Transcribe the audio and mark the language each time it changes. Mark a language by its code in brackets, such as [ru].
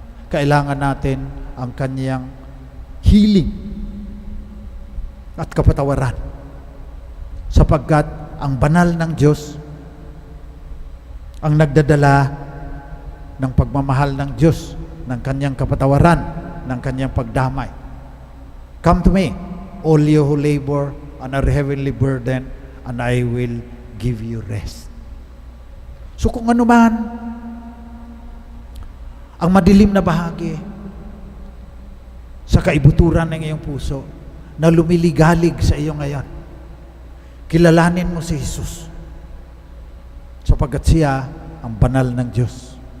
[tl] Kailangan natin ang Kanyang healing at kapatawaran. Sapagkat ang banal ng Diyos ang nagdadala ng pagmamahal ng Diyos, ng Kanyang kapatawaran, ng Kanyang pagdamay. [en] Come to me, all you who labor and are heavily burdened, and I will give you rest. [tl] So kung ano man ang madilim na bahagi sa kaibuturan ng iyong puso na lumiligalig sa iyo ngayon, kilalanin mo si Jesus, sapagkat siya ang banal ng Diyos.